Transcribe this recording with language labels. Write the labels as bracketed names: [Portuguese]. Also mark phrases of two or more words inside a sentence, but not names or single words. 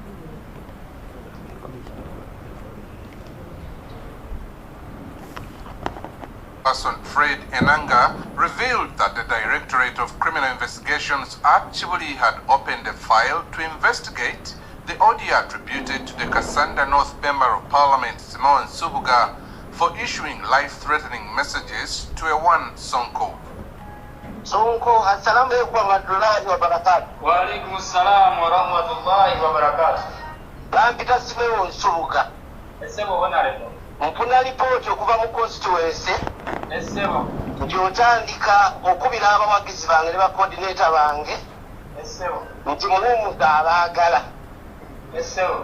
[English] Person Fred Enanga revealed that the Directorate of Criminal Investigations actually had opened a file to investigate the audio attributed to the Kasanda North Member of Parliament Semeo Nsubuga for issuing life-threatening messages to a one Sonko. Sonko, [Arabic] السلام عليكم ورحمة الله وبركاته. وعليكم السلام ورحمة الله وبركاته. [Ganda] Bampita Semeo Nsubuga. Esebo bonaleto. Mpuna ripoti okuva mu constituency. Esebo. Nti otandika okubira abawagizi bange ne bacoordinator bange. Esebo. Nti mulimu abaagala. Esebo.